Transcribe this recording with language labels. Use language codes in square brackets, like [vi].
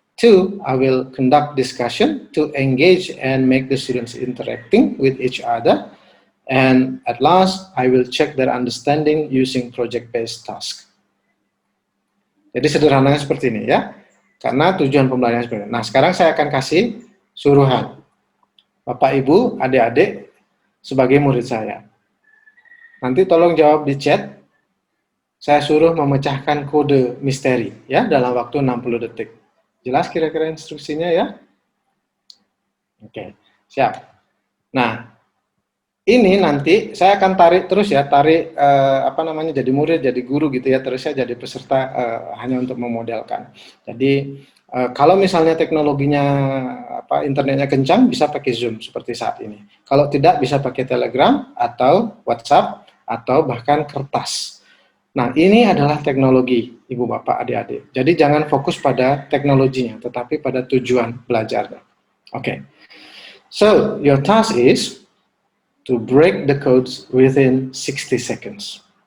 [en] Two, I will conduct discussion to engage and make the students interacting with each other. And at last, I will check their understanding using project-based task. [id] Jadi sederhananya seperti ini ya. Karena tujuan pembelajaran seperti ini. Nah, sekarang saya akan kasih suruhan. Bapak, Ibu, adik-adik sebagai murid saya. Nanti tolong jawab di chat. Saya suruh memecahkan kode misteri ya dalam waktu 60 detik. Jelas kira-kira instruksinya ya? Oke, siap. Nah, ini nanti saya akan tarik terus ya, jadi murid, jadi guru gitu ya, terus saya jadi peserta hanya untuk memodelkan. Jadi kalau misalnya teknologinya internetnya kencang, bisa pakai Zoom seperti saat ini. Kalau tidak, bisa pakai Telegram atau WhatsApp atau bahkan kertas. Nah, ini adalah teknologi, Ibu Bapak, adik-adik. Jadi jangan fokus pada teknologinya, tetapi pada tujuan belajarnya. Oke. [en] So, your task is to break the codes within 60 seconds.